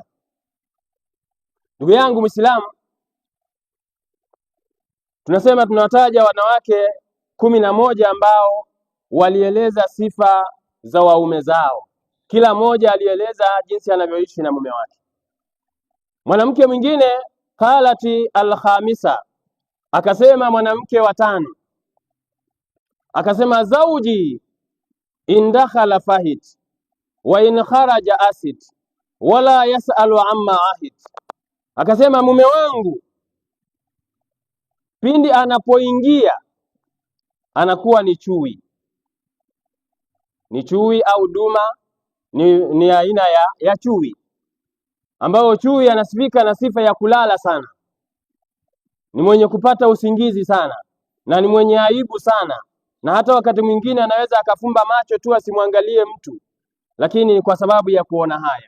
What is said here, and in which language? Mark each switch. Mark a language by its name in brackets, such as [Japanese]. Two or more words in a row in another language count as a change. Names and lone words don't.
[Swahili] Ndugu yangu Muislamu, tunasema tunawataja wanawake 11 ambao walieleza sifa za waume zao. Kila mmoja alieleza jinsi anavyoishi na mume wake. Mwanamke mwingine [Arabic] قالت الخامسة, [Swahili] akasema mwanamke wa 5, akasema [Arabic] زوجي إن دخل فهد وإن خرج أسد ولا يسأل عما عهد. [Swahili] Akasema mume wangu pindi anapoingia anakuwa ni chui. Ni chui au duma, ni aina ya chui, ambao chui anasifika na sifa ya kulala sana, ni mwenye kupata usingizi sana, na ni mwenye aibu sana, na hata wakati mwingine anaweza akafumba macho tu asimwangalie mtu, lakini kwa sababu ya kuona haya.